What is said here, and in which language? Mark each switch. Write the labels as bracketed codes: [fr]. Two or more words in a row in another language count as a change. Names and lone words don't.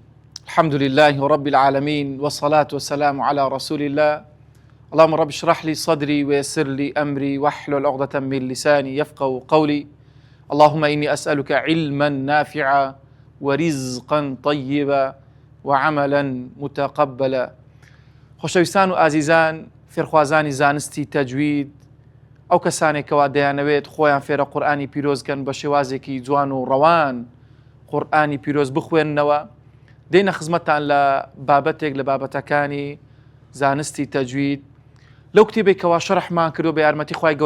[ar] الحمد لله رب العالمين، والصلاة والسلام على رسول الله. اللهم رب اشرح لي صدري ويسر لي أمري واحلل عقدة من لساني يفقهوا قولي. اللهم إني أسألك علما نافعا ورزقا طيبا وعملا متقبلا. [ckb] خۆشەویستان و ئازیزان، فێرخوازانی زانستی تەجوید، ئەو کەسانێکەوە دەیانەوێت خۆیان فێرە قورئانی پیرۆزکەن بە شێوازێکی جوان و ڕەوان قورئانی پیرۆز بخوێننەوە، دێنە خزمەتتان لە بابەتێک لە بابەتەکانی زانستی تەجوید لەو کتێبێکەوە شەرحمان کردو بە یارمەتی خوای گەورە.